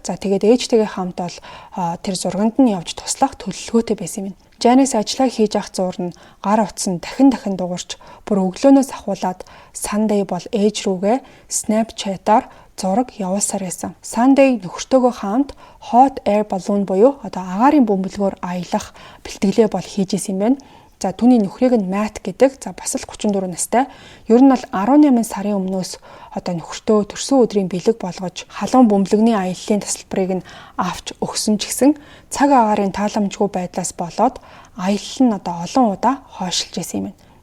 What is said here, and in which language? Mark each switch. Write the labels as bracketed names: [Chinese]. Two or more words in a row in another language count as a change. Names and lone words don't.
[Mongolian] За тэгээд ээжтэйгээ хамт бол тэр зурганд нь явж туслах төлөвлөгөөтэй байсан юм. Janice ажиллаа хийж авах зуур нь гар утсан дахин дуурч бүр өглөөнөөс ахуулаад Sunday бол ээж рүүгээ Snapchat-аар зураг явуулсаар байсан. Sunday нөхөртөөгөө хамт [English] hot air balloon [Mongolian] буюу агаарын бөмбөлгөөр аялах бэлтгэлээ бол хийж исэн юм байна. За түүний нөхрийг нь Matt гэдэг. За бас л 34 настай. Ер нь бол 18 сарын өмнөөс нөхөртөө төрсөн өдрийн бэлэг болгож халуун бөмбөлгөний аяллаа тасалбарыг нь авч өгсөн ч гэсэн цаг агаарын тааламжгүй байдлаас болоод аялал нь олон удаа хойшилж исэн юм байна.